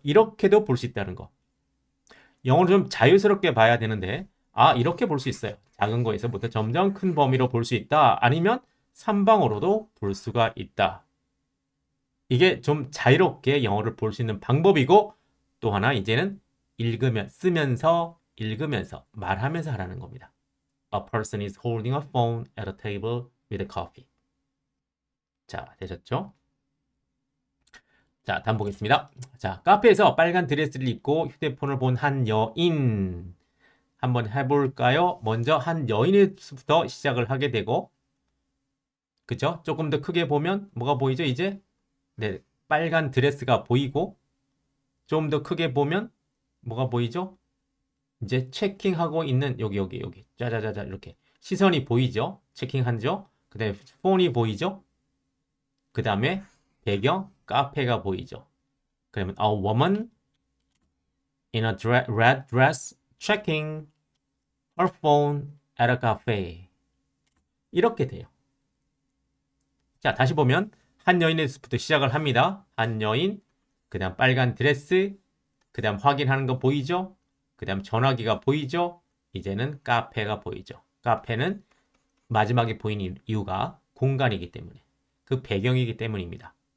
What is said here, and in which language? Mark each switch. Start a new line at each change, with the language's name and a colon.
Korean: 이렇게도 볼 수 있다는 거. 영어를 좀 자유스럽게 봐야 되는데 이렇게 볼 수 있어요. 작은 거에서부터 점점 큰 범위로 볼 수 있다. 아니면 3방으로도 볼 수가 있다. 이게 좀 자유롭게 영어를 볼 수 있는 방법이고 또 하나 이제는 쓰면서 읽으면서 말하면서 하라는 겁니다.
English: A person is holding a phone at a table with a coffee.
Korean: 자, 되셨죠? 자, 다음 보겠습니다. 자, 카페에서 빨간 드레스를 입고 휴대폰을 본 한 여인. 한번 해볼까요? 먼저 한 여인부터 시작을 하게 되고, 그죠? 조금 더 크게 보면 뭐가 보이죠? 이제 네, 빨간 드레스가 보이고, 좀 더 크게 보면 뭐가 보이죠? 이제 체킹하고 있는 여기 짜자자자 이렇게 시선이 보이죠? 체킹한죠? 그 다음에 폰이 보이죠? 그 다음에 배경 카페가 보이죠? 그러면
English: a woman in a red dress checking her phone at a cafe.
Korean: 이렇게 돼요. 자, 다시 보면 한 여인에서부터 시작을 합니다. 한 여인, 그 다음 빨간 드레스, 그 다음 확인하는 거 보이죠? 그 다음 전화기가 보이죠? 이제는 카페가 보이죠. 카페는 마지막에 보이는 이유가 공간이기 때문에, 그 배경이기 때문입니다.